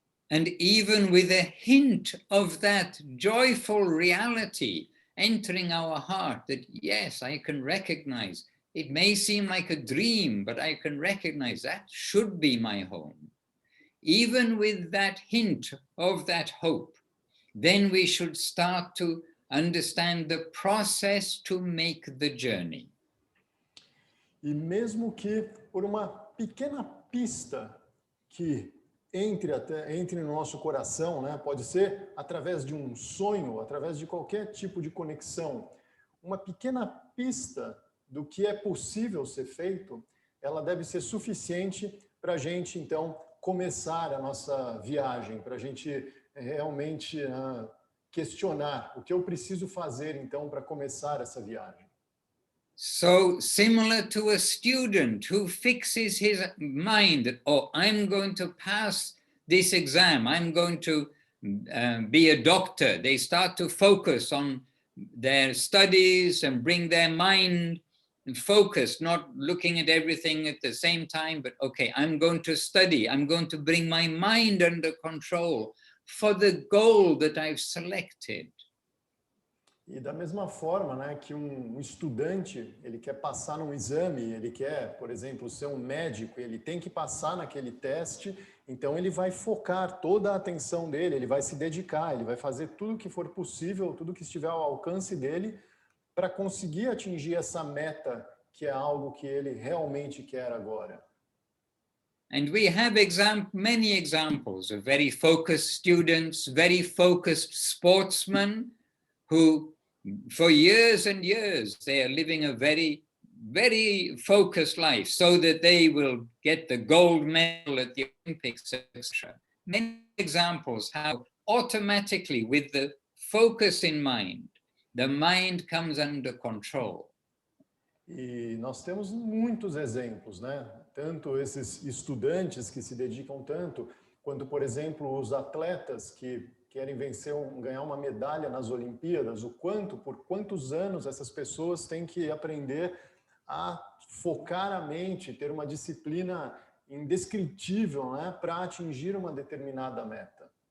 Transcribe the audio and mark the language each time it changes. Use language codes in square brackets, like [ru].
[en] And even with a hint of that joyful reality entering our heart, that yes, I can recognize, it may seem like a dream, but I can recognize that should be my home. Even with that hint of that hope, then we should start to understand the process to make the journey. [pt] E mesmo que por uma pequena pista que entre no nosso coração, né? Pode ser através de um sonho, através de qualquer tipo de conexão, uma pequena pista do que é possível ser feito, ela deve ser suficiente para a gente, então, começar a nossa viagem, para a gente realmente questionar o que eu preciso fazer, então, para começar essa viagem. [en] So similar to a student who fixes his mind that, oh, I'm going to pass this exam, I'm going to be a doctor. They start to focus on their studies and bring their mind focused, not looking at everything at the same time, but okay, I'm going to study, I'm going to bring my mind under control for the goal that I've selected. [pt] E da mesma forma, né, que um estudante, ele quer passar num exame, ele quer, por exemplo, ser um médico, ele tem que passar naquele teste, então ele vai focar toda a atenção dele, ele vai se dedicar, ele vai fazer tudo o que for possível, tudo que estiver ao alcance dele, para conseguir atingir essa meta, que é algo que ele realmente quer agora. [en] And we have many examples of very focused students, very focused sportsmen who for years and years, they are living a very, very focused life so that they will get the gold medal at the Olympics, etc. Many examples how automatically with the focus in mind, the mind comes under control. [pt] E nós temos muitos exemplos, né? Tanto esses estudantes que se dedicam tanto, quanto, por exemplo, os atletas que querem ganhar uma medalha nas Olimpíadas, por quantos anos essas pessoas têm que aprender a focar a mente, ter uma disciplina indescritível, né, para atingir uma determinada meta.